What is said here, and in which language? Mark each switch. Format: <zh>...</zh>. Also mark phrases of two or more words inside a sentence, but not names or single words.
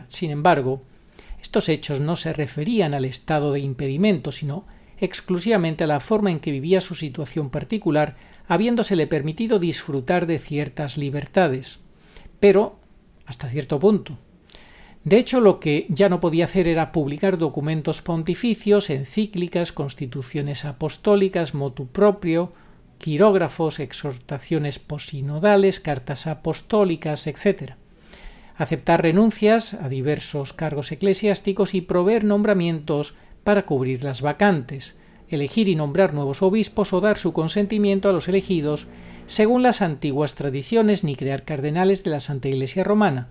<es>Sin embargo, estos hechos no se referían al estado de impedimento, sino exclusivamente a la forma en que vivía su situación particular, habiéndosele permitido disfrutar de ciertas libertades, pero hasta cierto punto. De hecho, lo que ya no podía hacer era publicar documentos pontificios, encíclicas, constituciones apostólicas,</es> <la>motu proprio,</la> <es>quirógrafos, exhortaciones posinodales, cartas apostólicas, etc. Aceptar renuncias a diversos cargos eclesiásticos y proveer nombramientos para cubrir las vacantes, elegir y nombrar nuevos obispos o dar su consentimiento a los elegidos según las antiguas tradiciones, ni crear cardenales de la Santa Iglesia Romana.</es>